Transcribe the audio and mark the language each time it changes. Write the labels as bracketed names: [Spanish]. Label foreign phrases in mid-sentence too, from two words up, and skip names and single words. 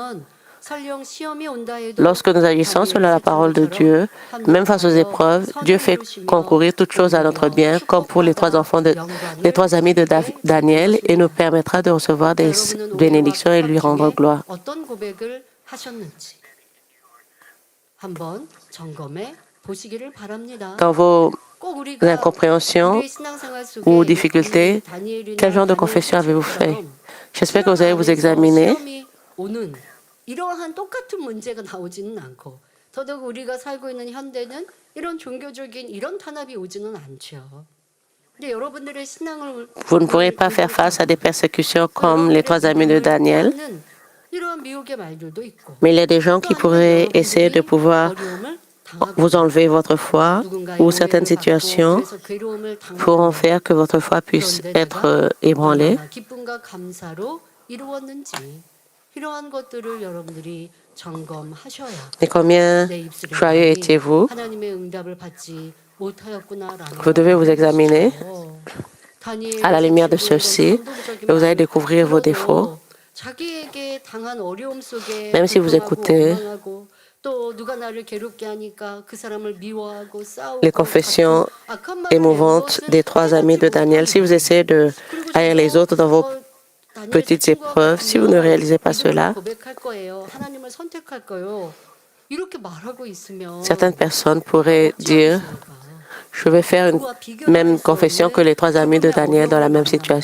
[French] Lorsque nous agissons selon la parole de Dieu, même face aux épreuves, Dieu fait concourir toutes choses à notre bien, comme pour les trois amis de Daniel, et nous permettra de recevoir des bénédictions et lui rendre gloire. Dans vos incompréhensions ou difficultés, quel genre de confession avez-vous fait? J'espère que vous allez vous examiner. [Korean] 이러한 똑같은 문제가 나오지는 않고 더더욱 우리가 살고 있는 현대는 이런 종교적인 이런 탄압이 오지는 않죠. 근데 여러분들의 신앙을 [French] Vous ne pourrez pas faire face à des persécutions comme les trois amis de Daniel, [Korean] 이러한 미혹의 말들도 있고 [French] mais il y a des gens qui pourraient essayer de pouvoir vous enlever votre foi ou certaines situations pourront faire que votre foi puisse être ébranlée. [Korean] 기쁨과 감사로 이루었는지 이러한 것들을 여러분들이 점검하셔야 [French] Et combien joyeux étiez-vous? [Korean] 하나님의 응답을 받지 못하였구나라는 [French] Vous devez vous examiner à la lumière de ceci et vous allez découvrir vos défauts. [Korean] 자기에게 당한 어려움 속에 [French] Même si vous écoutez [Korean] 또 누가 나를 괴롭게 하니까 그 사람을 미워하고 싸우고 [French] les confessions émouvantes des trois amis de Daniel, si vous essayez de haïr les autres dans vos petites épreuves, si vous ne réalisez pas cela, certaines personnes pourraient dire « Je vais faire une même confession que les trois amis de Daniel dans la même situation.